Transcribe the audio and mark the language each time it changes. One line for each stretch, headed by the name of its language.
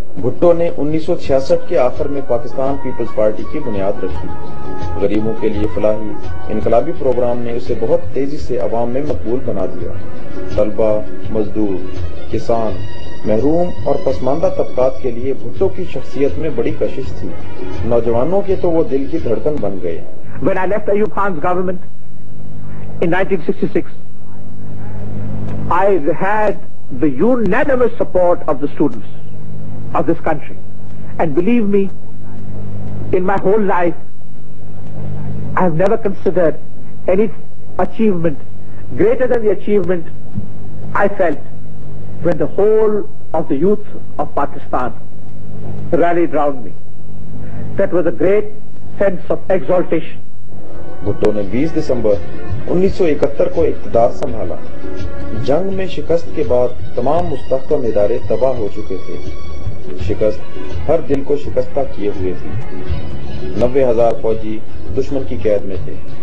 Urdu: بھٹو نے 1966 کے آخر میں پاکستان پیپلز پارٹی کی بنیاد رکھی۔ غریبوں کے لیے فلاحی انقلابی پروگرام نے اسے بہت تیزی سے عوام میں مقبول بنا دیا۔ طلبہ، مزدور، کسان، محروم اور پسماندہ طبقات کے لیے بھٹو کی شخصیت میں بڑی کشش تھی۔ نوجوانوں کے تو وہ دل کی دھڑکن بن گئے۔
English: When I left Ayub Khan's government in 1966, I had the unanimous support of the students of this country. And believe me, in my whole life, I have never considered any achievement greater than the achievement I felt when the whole of the youth of Pakistan rallied round me. That was a great sense of exaltation.
Urdu: Bhutto نے 20 دسمبر 1971 کو اقتدار سنبھالا۔ جنگ میں شکست کے بعد تمام مستحکم ادارے تباہ ہو چکے تھے. شکست ہر دل کو شکستہ کیے ہوئے تھی. 90,000 فوجی دشمن کی قید میں تھے.